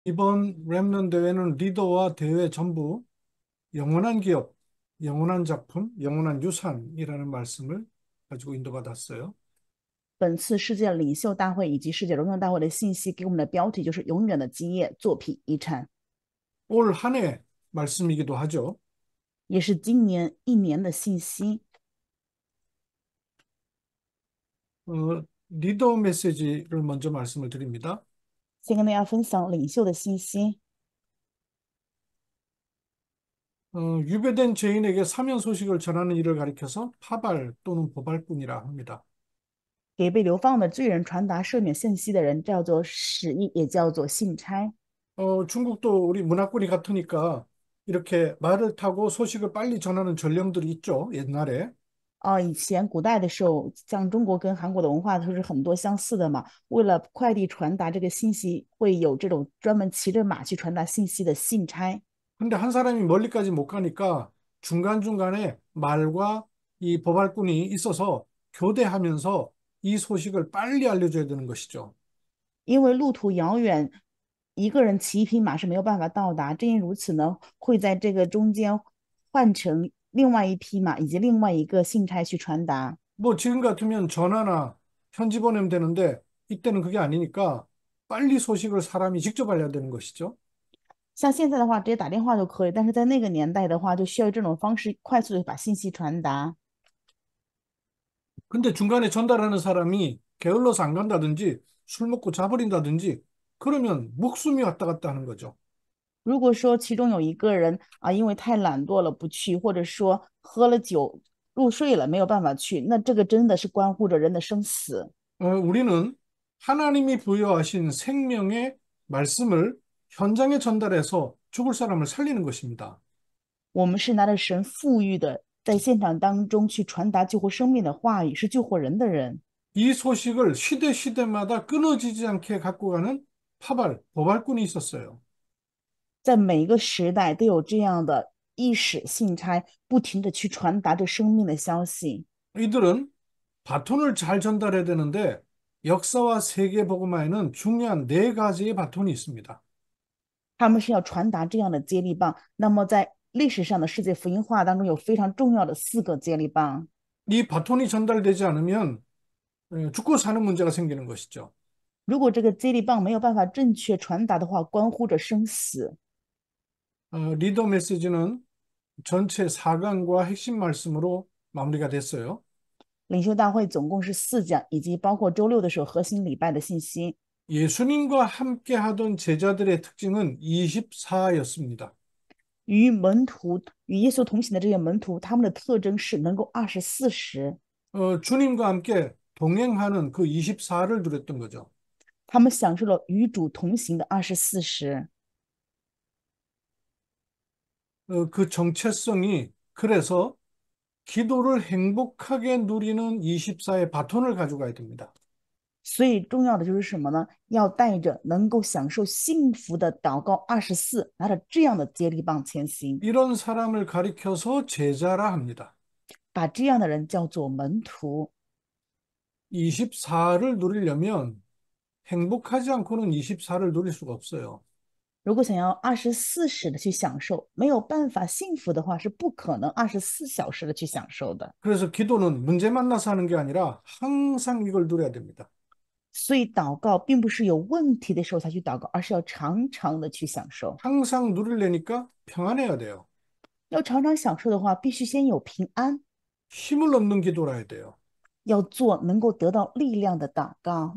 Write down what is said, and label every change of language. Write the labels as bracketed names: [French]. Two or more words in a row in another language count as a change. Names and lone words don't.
[Korean] 이번 랩넌 대회는 리더와 대회 전부 영원한 기업, 영원한 작품, 영원한 유산이라는 말씀을 가지고 인도받았어요. [Chinese] 本次世界领袖大会以及世界荣耀大会的信息给我们的标题就是永远的基业、作品、遗产， [Korean] 올 한 해 말씀이기도 하죠. [Chinese] 也是今年一年的信息。 [Korean] 리더 메시지를 먼저 말씀을 드립니다. [Chinese] 先跟大家分享领袖的信息。 [Korean] 유배된 죄인에게 사면 소식을 전하는 일을 가리켜서 파발 또는 보발꾼이라 합니다. [Chinese] 给被流放的罪人传达赦免信息的人叫做使役，也叫做信差。 [Korean] 중국도 우리 문화권이 같으니까 이렇게 말을 타고 소식을 빨리 전하는 전령들이 있죠, 옛날에. [Chinese] 以前古代的时候，像中国跟韩国的文化都是很多相似的嘛。为了快递传达这个信息，会有这种专门骑着马去传达信息的信差。 [Korean] 근데 한 사람이 멀리까지 못 가니까 중간중간에 말과 이 보발꾼이 있어서 교대하면서 이 소식을 빨리 알려줘야 되는 것이죠. [Chinese] 因为路途遥远，一个人骑一匹马是没有办法到达。正因如此呢，会在这个中间换成另外一匹马以及另外一个信差去传达。 [Korean] 뭐 지금 같으면 전화나 편지 보내면 되는데 이때는 그게 아니니까 빨리 소식을 사람이 직접 알려야 되는 것이죠. [Chinese] 像现在的话，直接打电话就可以，但是在那个年代的话，就需要这种方式快速的把信息传达。 [Korean] 근데 중간에 전달하는 사람이 게을러서 안 간다든지 술 먹고 자버린다든지 그러면 목숨이 왔다 갔다 하는 거죠. [Chinese] 如果说其中有一个人因为太懒惰了不去，或者说喝了酒入睡了没有办法去，那这个真的是关乎着人的生死。 [Korean] 우리는 하나님이 부여하신 생명의 말씀을 현장에 전달해서 죽을 사람을 살리는 것입니다. [Chinese] 我们是拿着神赋予的，在现场当中去传达救活生命的话语，是救活人的人。 [Korean] 이 소식을 시대마다 끊어지지 않게 갖고 가는 보발꾼이 있었어요. [Chinese] 在每一个时代都有这样的意识信差，不停的去传达着生命的消息。 [Korean] 이들은 바톤을 잘 전달해야 되는데 역사와 세계 복음화에는 중요한 네 가지의 바톤이 있습니다. [Chinese] 他们是要传达这样的接力棒。那么在历史上的世界福音化当中，有非常重要的4个接力棒。 [Korean] 이 바톤이 전달되지 않으면 죽고 사는 문제가 생기는 것이죠. [Chinese] 如果这个接力棒没有办法正确传达的话，关乎着生死。 [Korean] 리더 메시지는 전체 4강과 핵심 말씀으로 마무리가 됐어요. [Chinese] 领袖大会总共是4讲，以及包括周六的时候核心礼拜的信息。 [Korean] 예수님과 함께 하던 제자들의 특징은 24였습니다. [Chinese] 与耶稣同行的这些门徒，他们的特征是能够24时， [Korean] 주님과 함께 동행하는 그 24를 누렸던 거죠. [Chinese] 他们享受了与主同行的24时。 [Korean] 그 정체성이 그래서 기도를 행복하게 누리는 24의 바톤을 가져가야 됩니다. [Chinese] 所以重要的就是什么呢？要带着能够享受幸福的祷告24，拿着这样的接力棒前行， [Korean] 이런 사람을 가리켜서 제자라 합니다. [Chinese] 把这样的人叫做门徒。 [Korean] 24를 누리려면 행복하지 않고는 24를 누릴 수가 없어요. [Chinese] 如果想要24时的去享受，没有办法幸福的话，是不可能24小时的去享受的。 [Korean] 그래서 기도는 문제 만나서 하는 게 아니라 항상 이걸 누려야 됩니다. [Chinese] 所以祷告并不是有问题的时候才去祷告，而是要常常的去享受。 [Korean] 항상 누리려니까 평안해야 돼요. [Chinese] 要常常享受的话，必须先有平安， [Korean] 힘을 얻는 기도라 해야 돼요. [Chinese] 要做能够得到力量的祷告。